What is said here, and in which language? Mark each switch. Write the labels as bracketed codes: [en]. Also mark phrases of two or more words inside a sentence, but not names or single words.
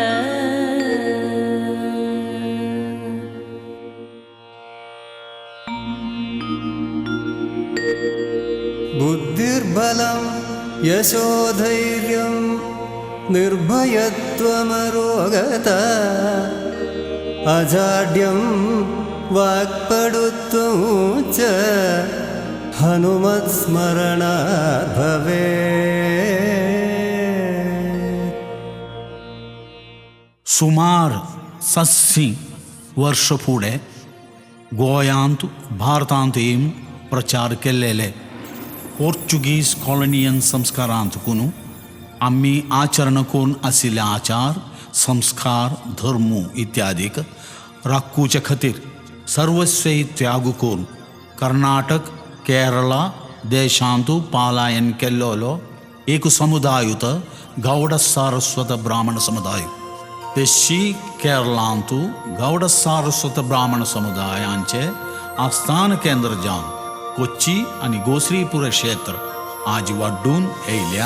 [sa] बुद्धिर्बलं यशोधैर्यं निर्भयत्वमरोगता अजाड्यं वाक्पटुत्वं च हनुमत्स्मरणात् भवेत्। [kok] सुमार 60 वर्ष पुढे गोंयांत भारतांतून प्रचार केलेले पोर्चुगीज कॉलनियन संस्कारांतकून आम्ही आचरण करून आशिल्ले आचार संस्कार धर्म इत्यादीक राखूचे खातीर सर्वस्वी त्याग करून कर्नाटक केरळा देशांत पालायन केल्लो एक समुदायूत गौड सारस्वत ब्राह्मण समुदाय तेशी केरळांत गौड सारस्वत ब्राह्मण समुदायांचे आस्थान केंद्र जावन कोच्ची आणि गोश्रीपुर क्षेत्र आज वाडून येयल्या।